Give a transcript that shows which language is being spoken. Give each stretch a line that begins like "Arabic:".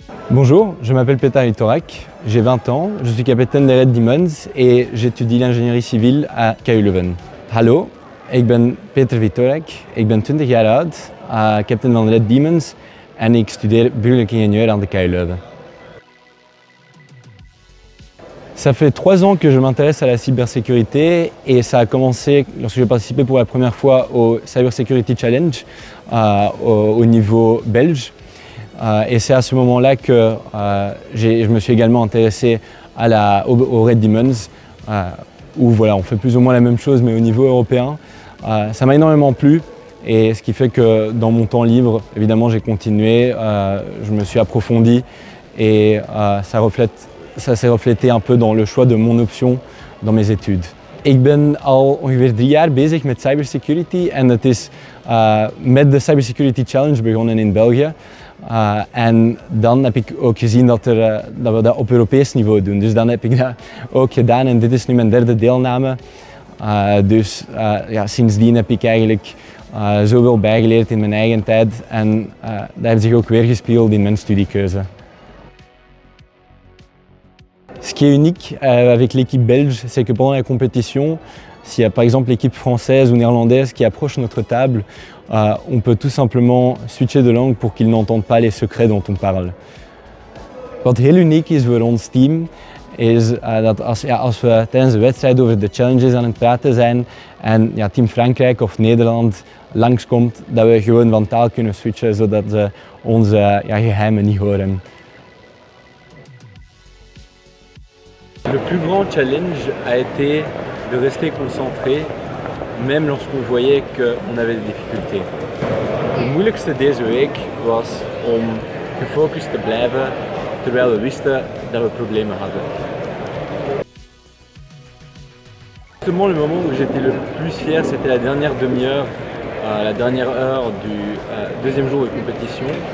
French: Bonjour, je m'appelle Petar Itorak, j'ai 20 ans, je suis capitaine des Red Demons et j'étudie l'ingénierie civile à KU Leuven.
Dutch: Hallo, ik ben Peter Itorak, ik ben 20 jaar oud, captain van de Red Demons en ik studeer burgerlijk ingenieur aan de KU Leuven.
French: Ça fait 3 ans que je m'intéresse à la cybersécurité et ça a commencé lorsque j'ai participé pour la première fois au Cyber Security Challenge au niveau belge. Et c'est à ce moment-là que je me suis également intéressé aux Red Demons, où voilà, on fait plus ou moins la même chose mais au niveau européen. Ça m'a énormément plu et ce qui fait que dans mon temps libre, évidemment, j'ai continué, je me suis approfondi et ça s'est reflété un peu dans le choix de mon option dans mes études.
Dutch: Ik ben al ongeveer 3 jaar bezig met cybersecurity en dat is met de Cybersecurity Challenge begonnen in België. En dan heb ik ook gezien dat we dat op Europees niveau doen. Dus dan heb ik dat ook gedaan en dit is nu mijn 3e deelname. Dus sindsdien heb ik eigenlijk zoveel bijgeleerd in mijn eigen tijd en dat heeft zich ook weergespiegeld in mijn studiekeuze.
French: Ce qui est unique avec l'équipe belge, c'est que pendant la compétition, s'il y a par exemple l'équipe française ou néerlandaise qui approche notre table, on peut tout simplement switcher de langue pour qu'ils n'entendent pas les secrets dont on parle.
Dutch: Wat heel uniek is voor ons team, is dat als we tijdens de wedstrijd over de challenges aan het praten zijn en team Frankrijk of Nederland langskomt, dat we gewoon van taal kunnen switchen zodat ze onze geheimen niet horen.
French: Le plus grand challenge a été de rester concentré, même lorsqu'on voyait qu'on avait des difficultés.
Dutch: Het moeilijkste deze week was om gefocust te blijven terwijl we wisten dat we problemen hadden.
French: Justement, le moment où j'étais le plus fier, c'était la dernière demi-heure, la dernière heure du deuxième jour de compétition.